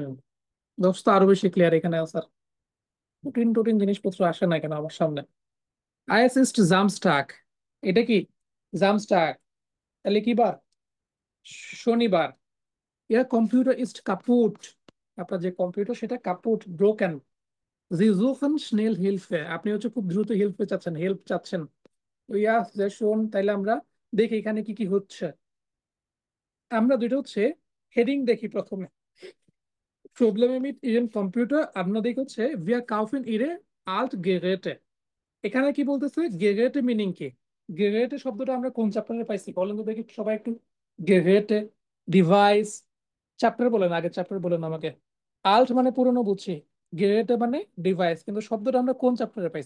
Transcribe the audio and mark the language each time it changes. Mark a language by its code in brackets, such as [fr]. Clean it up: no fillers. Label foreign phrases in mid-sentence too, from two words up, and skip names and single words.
[bn] 10 তো আরো বেশি ক্লিয়ার, এখানে স্যার কঠিন টঠিন জিনিসপত্র আসে না কেন আমার সামনে। [de] ist Samstag, [bn] এটা কি জামস্টাক? তাহলে কি বার? শনিবার। [de] Ja Computer ist kaputt, [bn] আপনার যে কম্পিউটার সেটা কাপুট, ব্রোকেন। [de] Sie suchen schnell Hilfe, [bn] আপনি হচ্ছে খুব দ্রুত হেল্প চাচ্ছেন, হেল্প চাচ্ছেন। তো [de] ja sehr schön, [bn] তাইলে আমরা দেখি এখানে কি কি হচ্ছে। আমরা দুটো হচ্ছে হেডিং দেখি প্রথমে। [de] Probleme mit Ihrem Computer, [bn] আমরা দেখি হচ্ছে [de] wir kaufen ihre alt Geräte। [bn] এখানে কি বলতেছে, গেরেটে মিনিং কি? গেরেটে শব্দটা আমরা কোন চ্যাপ্টারে পাইছি বলেন তো দেখি সবাই একটু। গেরেটে, ডিভাইস, চ্যাপ্টার বলেন, আগে চ্যাপ্টার বলেন আমাকে। আল্ট মানে পুরনো বুঝছি, গেরেটে মানে ডিভাইস, কিন্তু শব্দটা আমরা কোন চ্যাপ্টারে পাইছি?